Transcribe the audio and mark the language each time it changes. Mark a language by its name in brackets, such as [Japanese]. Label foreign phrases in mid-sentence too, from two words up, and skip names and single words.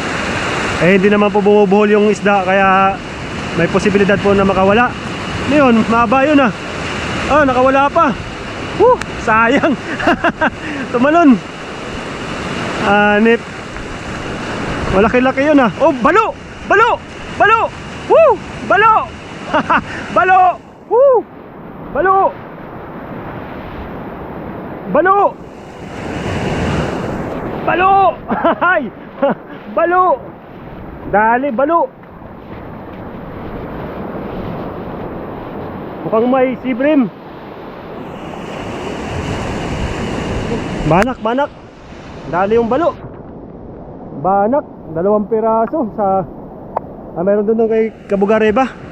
[Filipino] Eh hindi naman po bumubuhol yung isda, kaya may posibilidad po na makawala. Ngayon, mahaba yun ah. Ah, nakawala pa. Sayang. Tumalon. Anip. Malaki-laki yun ah. Oh, balo! Balo! Balo! Woo! Balo! Balo! Woo! Balo! Balo! Balo! Hay! Balo! Dali, balo! Mukhang may sibrim. Banak, banak. Dali yung balo. Banak, 2 piraso sa meron doon kay Kabugareba.